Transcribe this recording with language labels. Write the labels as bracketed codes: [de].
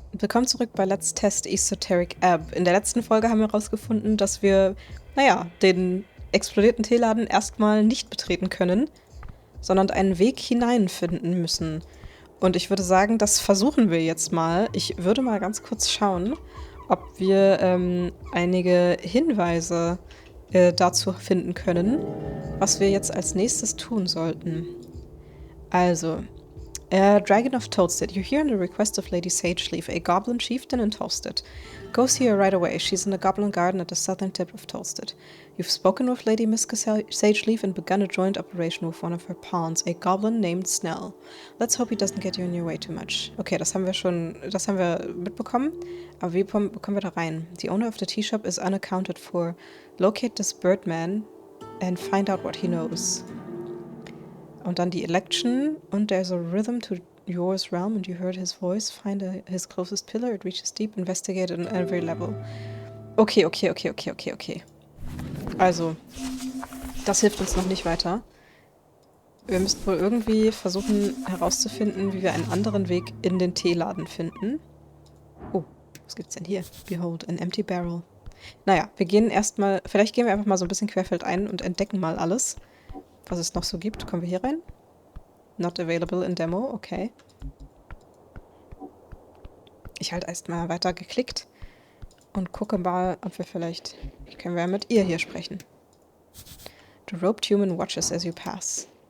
[de] Willkommen zurück bei Let's Test Esoteric Ebb. In der letzten Folge haben wir herausgefunden, dass wir, den explodierten Teeladen erstmal nicht betreten können, sondern einen Weg hineinfinden müssen. Und ich würde sagen, das versuchen wir jetzt mal. Ich würde mal ganz kurz schauen, ob wir einige Hinweise dazu finden können, was wir jetzt als nächstes tun sollten. [en] Also, Dragon of Toadstead, you're here on the request of Lady Sageleaf, a goblin chieftain in Toadstead. Go see her right away. She's in the Goblin Garden at the southern tip of Toadstead. You've spoken with Lady Miska Sageleaf and begun a joint operation with one of her pawns, a goblin named Snell. Let's hope he doesn't get you in your way too much. [de] Okay, das haben wir mitbekommen. Aber wie kommen wir da rein? [en] The owner of the tea shop is unaccounted for. Locate this birdman and find out what he knows. [de] Und dann die Election. Und [en] there's a rhythm to yours realm and you heard his voice. Find his closest pillar. It reaches deep. Investigate it on every level. Okay. [de] Also, das hilft uns noch nicht weiter. Wir müssen wohl irgendwie versuchen herauszufinden, wie wir einen anderen Weg in den Teeladen finden. Oh, was gibt's denn hier? [en] Behold, an empty barrel. [de] Naja, vielleicht gehen wir einfach mal so ein bisschen querfeldein und entdecken mal alles, was es noch so gibt. Kommen wir hier rein? [en] Not available in Demo, okay. [de] Ich halt erst mal weiter geklickt und gucke mal, ob wir können wir mit ihr hier sprechen. [en] The robed human watches as you pass.